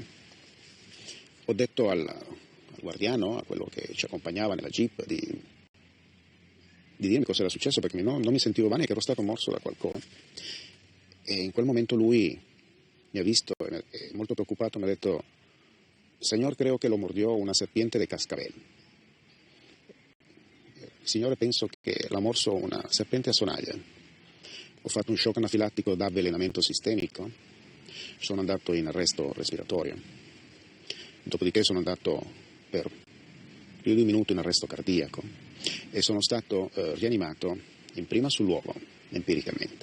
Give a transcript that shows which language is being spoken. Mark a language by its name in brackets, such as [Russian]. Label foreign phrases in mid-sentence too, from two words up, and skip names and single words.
[Italian] Ho detto al guardiano, a quello che ci accompagnava nella jeep, di dirmi cosa era successo, perché non mi sentivo bene, che ero stato morso da qualcosa. E in quel momento lui mi ha visto e molto preoccupato mi ha detto: Signor, [Spanish] creo che lo mordió una serpiente de cascabel. [Italian] Signore, penso che l'ha morso una serpente a sonaglia. Ho fatto un shock anafilattico da avvelenamento sistemico, sono andato in arresto respiratorio, dopodiché sono andato per più di un minuto in arresto cardiaco e sono stato rianimato in prima sul luogo, empiricamente.